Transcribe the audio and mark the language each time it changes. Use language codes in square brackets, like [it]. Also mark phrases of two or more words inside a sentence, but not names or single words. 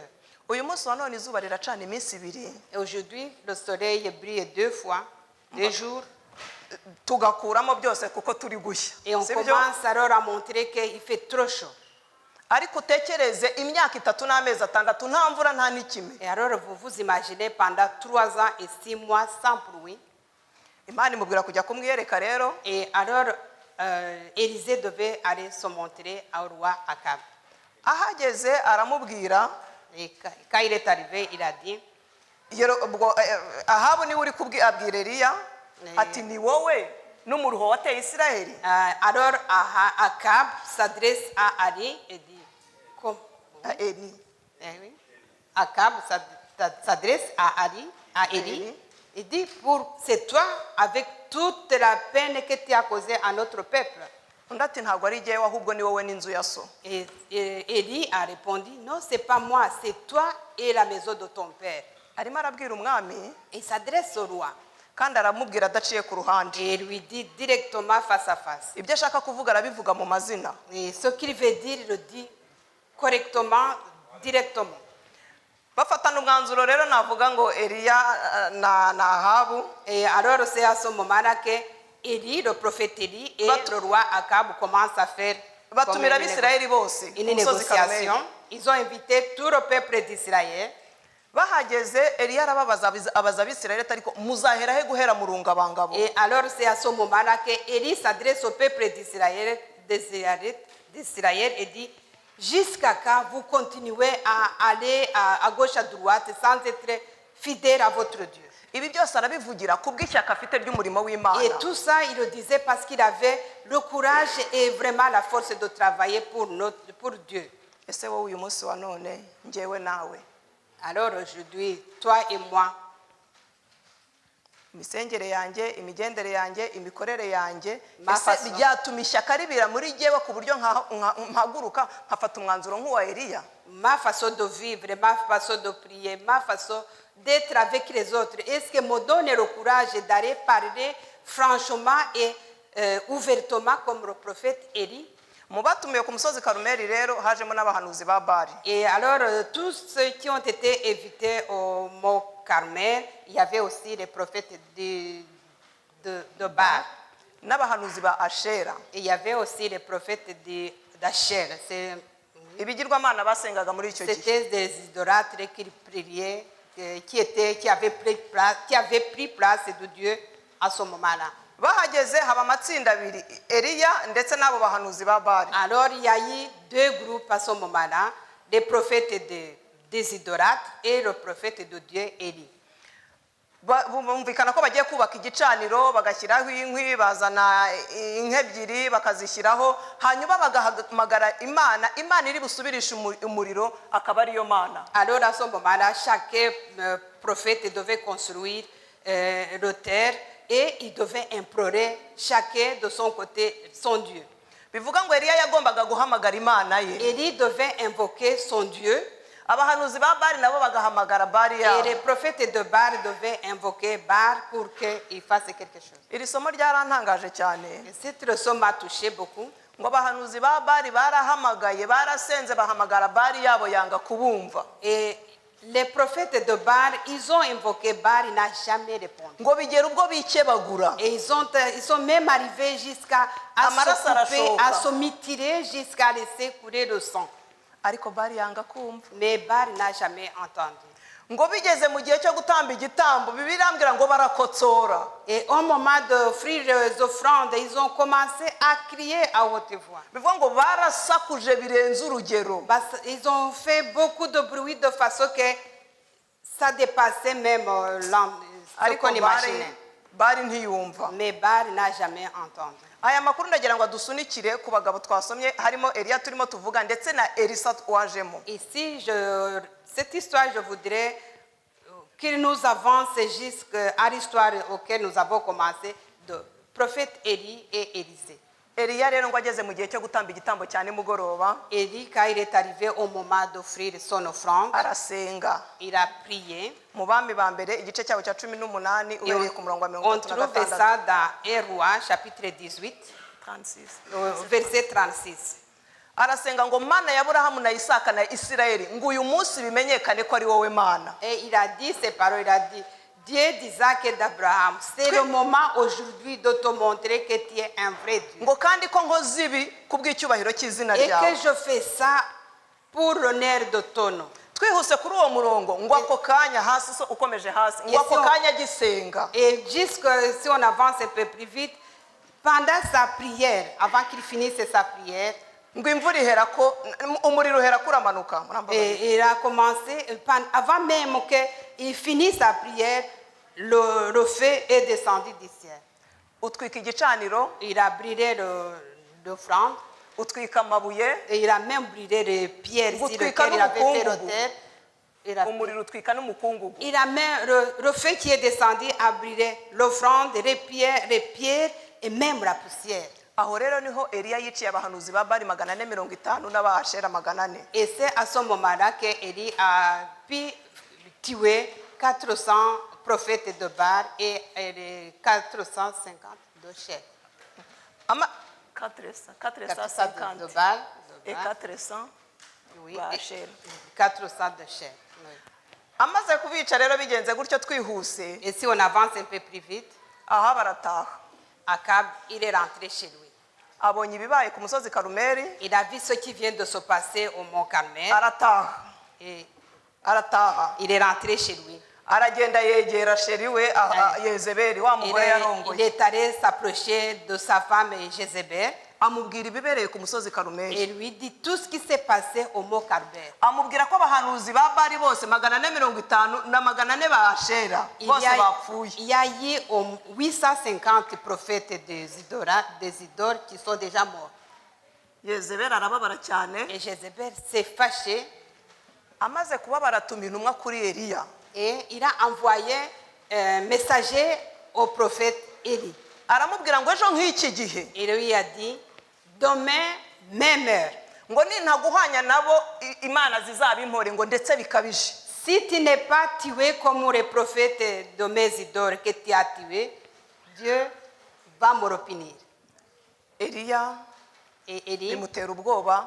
[rw] Uyu munsi wa none izuba riracana iminsi 2. [fr] Et aujourd'hui, le soleil brille 2 fois, 2 jours, [rw] tugakuramo byose kuko turi gushya. [fr] et on [rw] Sibyo? [fr] commence alors à montrer qu'il fait trop chaud. [rw] Ariko utekereze imyaka 3 n'amezi 6 nta mvura nta n'ikime. [fr] Et alors vous vous imaginez pendant 3 ans et 6 mois sans pluie. [rw] Imana imubwira kujya kumwiyereka rero, [fr] Et alors Élisée devait aller se montrer au roi Akab. [rw] ahageze aramubwira [fr] Et quand il est arrivé, il a dit, [rw] ubwo ahabu niwe uri abwira Eliya Eh. ati ni wowe n'umuruho wateye Isiraheli. [fr] alors Akab s'adresse à Ali et dit, Eli. oui. Akab s'adresse à Ali, à Élie, et dit, c'est toi, avec toute la peine que tu as causée à notre peuple. [rw] Undi ati ntabwo ari jyewe ahubwo ni wowe n'inzu ya so. [fr] Et Élie a répondu, non, c'est pas moi, c'est toi et la maison de ton père. [rw] Arimo arabwira umwami [fr] Et il s'adresse au roi [rw] kandi aramubwira adaciye ku ruhande. [fr] et lui dit directement face à face. [rw] Ibyo ashaka kuvuga arabivuga mu mazina. [fr] Et ce qu'il veut dire, il le dit correctement, directement. [rw] Bafatana umwanzuro rero navuga ngo Eliya na Ahabu. [fr] Et alors c'est à ce moment-là que Élie, le prophète Élie et le roi Akab commencent à faire [rw] Batumira Abisirayeli bose [fr] une [rw] ku musozi Karumeli. [fr] négociation. Ils ont invité tout le peuple d'Israël. [rw] Bahageze Eliya arababaza abaza Abisirayeli ati ariko muzahera he guhera mu rungabangabo. [fr] Et alors c'est à ce moment-là que Élie s'adresse au peuple d'Israël et dit, jusqu'à quand vous continuez à aller à gauche à droite sans être fidèle à votre Dieu? [rw] Ibi byose arabivugira kubw'ishyaka afite ry'umurimo w'Imana. [fr] Et tout ça, il le disait parce qu'il avait le courage et vraiment la force de travailler pour Dieu. [rw] Ese wowe uyu munsi wa none njyewe nawe [fr] Alors aujourd'hui, toi et moi, [rw] imisengere yanjye, imigendere yanjye, imikorere yanjye, [fr] Ma [rw] ese [fr] façon. [rw] byatuma ishyaka ribira muri jyewe ku buryo mpaguruka nkafata umwanzuro nk'uwa Eliya. [fr] ma façon de vivre, ma façon de prier, ma façon d'être avec les autres, est-ce que me donne le courage d'aller parler franchement et ouvertement comme le prophète Élie? [rw] Mu batumiwe ku musozi Karumeli rero hajemo n'abahanuzi ba Bali. [fr] Et alors, tous ceux qui ont été invités au mont Carmel, il y avait aussi les prophètes de Baal. [rw] N'abahanuzi ba Ashera. [fr] Et il y avait aussi les prophètes d'Achel. [rw] Ibigirwamana basengaga muri icyo gihe. [fr] C'était des idolâtres qui priaient, qui avaient pris place de Dieu à ce moment-là. [rw] Bahageze haba amatsinda abiri Eliya ndetse n'abo bahanuzi ba Bali. [fr] Alors, il y a eu deux groupes à ce moment-là, les prophètes des idolâtres et le prophète de Dieu, Élie. [rw] Bumvikana ko bagiye kubaka igicaniro bagashyiraho inkwi bazana inka ebyiri bakazishyiraho hanyuma bagahamagara Imana iri busubirisha umuriro akaba ariyo Mana. [fr] Alors à ce moment-là, chaque prophète devait construire l'autel et il devait implorer chacun de son côté son Dieu. [rw] Bivuga ngo Eliya yagombaga guhamagara Imana ye. [fr] Élie devait invoquer son Dieu. [rw] Abahanuzi ba Bali nabo bagahamagara Bali [fr] Et [rw] yabo. [fr] les prophètes de Baal devaient invoquer Baal pour qu'il fasse quelque chose. [rw] Iri somo ryarantangaje cyane. [fr] Et cette leçon m'a touché beaucoup. [rw] Ngo abahanuzi ba Bali barahamagaye barasenze bahamagara Bali yabo yanga kubumva. [fr] Et les prophètes de Baal, ils ont invoqué Baal, il n'a jamais répondu. [rw] Ngo bigera ubwo bikebagura. [fr] Et ils sont même arrivés jusqu'à se couper, à se mutiler, jusqu'à laisser couler le sang. [rw] Ariko Bali yanga kumva. [fr] Mais Baal n'a jamais entendu. [rw] Ngo bigeze mu gihe cyo gutamba igitambo bibirambira ngo barakotsora. [fr] Et au moment d'offrir les offrandes, ils ont commencé à crier à haute voix. [rw] Bivuga ngo barasakuje birenze urugero. [fr] Ils ont fait beaucoup de bruit de façon que ça dépassait même ce qu'on imaginait. [rw] Bali ntiyumva. [fr] Mais Baal n'a jamais entendu. [rw] Aya makuru ndagira ngo adusunikire ku bagabo twasomye harimo Eliya turimo tuvuga ndetse na Elisa wajemo. [fr] Ici, cette histoire, je voudrais qu'il nous avance jusqu'à l'histoire auquel nous avons commencé de prophète Élie et Élisée. [rw] Eliya rero ngo ageze mu gihe cyo gutamba igitambo cyane mugoroba. [fr] Élie, quand il est arrivé au moment d'offrir son offrande, [rw] Arasenga. [fr] il a prié. [rw] Mu bami ba mbere igice cyabo cya 18 ubereye ku murongo wa [fr] On trouve ça dans 1 Roi, chapitre 18, [rw] 36. [fr] verset 36. [rw] Arasenga ngo Mana ya Aburahamu na Isaka na Isirayeli ngo uyu munsi bimenyekane ko ari wowe Mana. [fr] Et il a dit ces paroles, il a dit, Dieu d'Isaac et d'Abraham, c'est le moment aujourd'hui de te montrer que tu es un vrai Dieu. [rw] Ngo kandi ko nkoze ibi kubw'icyubahiro cy'izina [fr] Et [rw] ryawe. [fr] que je fais ça pour l'honneur de ton nom. [rw] Twihuse kuri uwo murongo ngo ako kanya hasi so ukomeje hasi ngo ako kanya gisenga. [fr] Et jusque si on avance un peu plus vite, pendant sa prière, avant qu'il finisse sa prière, [rw] ngo imvura ihera ko umuriro uhera kuramanuka murambabarira. [fr] Et il a commencé, avant même qu'il finisse sa prière, le feu est descendu du ciel. [rw] Utwika igicaniro, [fr] Il a brûlé l'offrande, [rw] utwika amabuye, [fr] et il a même brûlé les pierres sur [rw] Gutwika [fr] lesquelles il avait fait [rw] n'umukungugu. [fr] l'autel. [rw] umuriro utwika n'umukungugu. [fr] Il a même, le feu qui est descendu a brûlé l'offrande, les pierres et même la poussière. [rw] Aho rero niho Eliya yiciye abahanuzi ba Bali 450 n'abashera 400. [fr] Et c'est à ce moment-là qu'Élie a pu tuer 400 prophètes de Baal et les 450 de Chef. 400 de Baal. Et 400 Oui, [rw] b'Ashera. [fr] 400 de Chef. Oui. [rw] Amaze kubica rero bigenze gutyo twihuse, [fr] Et si on avance un peu plus vite, [rw] aha barataha. [fr] Akab, il est rentré chez lui. [rw] Abonye ibibaye ku musozi Karumeli, [fr] Il a vu ce qui vient de se passer au mont Carmel. [rw] arataha. [fr] Et [rw] Arataha. [fr] il est rentré chez lui. [rw] Aragenda yegera sheri we Yezebeli wa mugore [fr] Il [rw] yarongoye. [fr] est allé s'approcher de sa femme Jézabel [rw] Amubwira ibibereye ku musozi Karumeli. [fr] et lui dit tout ce qui s'est passé au mont Carmel. [rw] Amubwira ko abahanuzi ba Bali bose 450 na 400 b'Ashera bose bapfuye. [fr] Il y a eu 850 prophètes des idoles qui sont déjà morts. [rw] Yezebeli arababara cyane. [fr] Et Jézabel s'est fâché [rw] Amaze kubabara atuma intumwa kuri Eliya. [fr] et il a envoyé un messager au prophète Élie. [rw] Aramubwira ngo ejo nk'iki gihe [fr] Il lui a dit, demain, même heure, [rw] ngo nintaguhanya nabo Imana zizabimpore ngo ndetse bikabije. [fr] si tu n'es pas tué comme les prophètes de mes idoles que tu as tué, Dieu va me repunir. [rw] Eliya [fr] Et Élie, [rw] bimutera ubwoba